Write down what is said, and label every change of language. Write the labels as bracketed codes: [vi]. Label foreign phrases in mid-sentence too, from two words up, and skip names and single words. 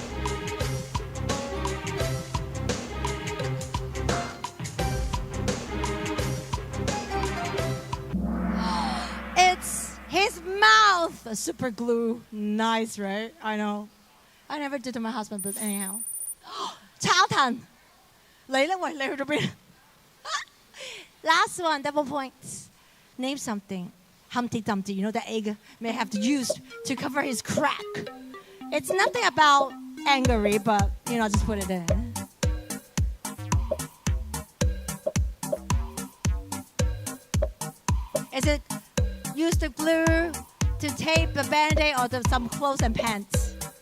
[en] It's his mouth. Super glue. Nice, right? I know. I never did to my husband, but anyhow. [yue] 炒騰. 你呢？喂，你去咗邊？ [en] Last one, double points. Name something. Humpty Dumpty, you know, the egg may have to use to cover his crack. It's nothing about angry, but, you know, just put it in. Is it use the glue to tape the band-aid or some clothes and pants?